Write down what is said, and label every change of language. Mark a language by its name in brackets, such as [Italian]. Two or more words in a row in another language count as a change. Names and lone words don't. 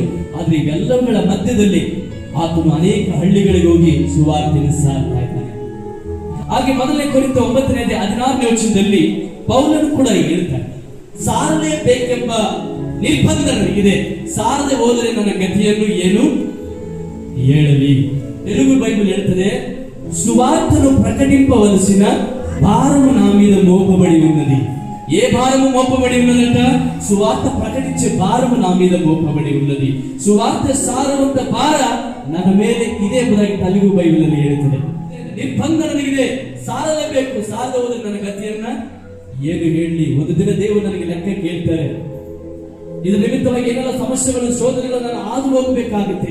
[Kannada] ಆದ್ರೆ ಇವೆಲ್ಲವುಗಳ ಮಧ್ಯದಲ್ಲಿ ಆತನು ಅನೇಕ ಹಳ್ಳಿಗಳಿಗೆ ಹೋಗಿ ಸುವಾರ್ತೆಯನ್ನು ಸಾರ್ತಾ ಇದ್ದಾನೆ. ಹಾಗೆ ಮೊದಲನೇ ಕೊರಿಂಥ 9:16 ವಚನದಲ್ಲಿ ಪೌಲನು ಕೂಡ ಹೇಳ್ತಾನೆ, ಸಾರಲೇಬೇಕೆಂಬ ನಿರ್ಬಂಧ ನನಗಿದೆ, ಸಾರದೆ ಹೋದರೆ ನನ್ನ ಗತಿಯನ್ನು ಏನು ಹೇಳಲಿ. ತೆಲುಗು ಬೈಬಲ್ ಹೇಳ್ತದೆ, [Telugu] సువార్తను ప్రకటింపవలసిన భారము నా మీద మోపబడి ఉన్నది. ఏ భారము మోపబడి ఉన్నదంట? సువార్త ప్రకటించే భారము నా మీద మోపబడి ఉన్నది. [Kannada] సువార్త ಸಾರುವಂತ ಭಾರ ನನ್ನ ಮೇಲೆ ಇದೆ ಎಂಬುದಾಗಿ ತೆಲುಗು ಬೈಬಲ್ ಅಲ್ಲಿ ಹೇಳುತ್ತದೆ. ನಿರ್ಬಂಧ ನನಗಿದೆ, ಸಾರಲೇಬೇಕು, ಸಾರದ ಹೋದರೆ ನನ್ನ ಗತಿಯನ್ನ ಏನು ಹೇಳಲಿ. ಒಂದು ದಿನ ದೇವರು ನನಗೆ ಲೆಕ್ಕ ಕೇಳ್ತಾರೆ. ಇದರ ನಿಮಿತ್ತವಾಗಿ ಏನೆಲ್ಲ ಸಮಸ್ಯೆಗಳು, ಶೋಧನೆಗಳು ನಾನು ಹಾದು ಹೋಗಬೇಕಾಗುತ್ತೆ.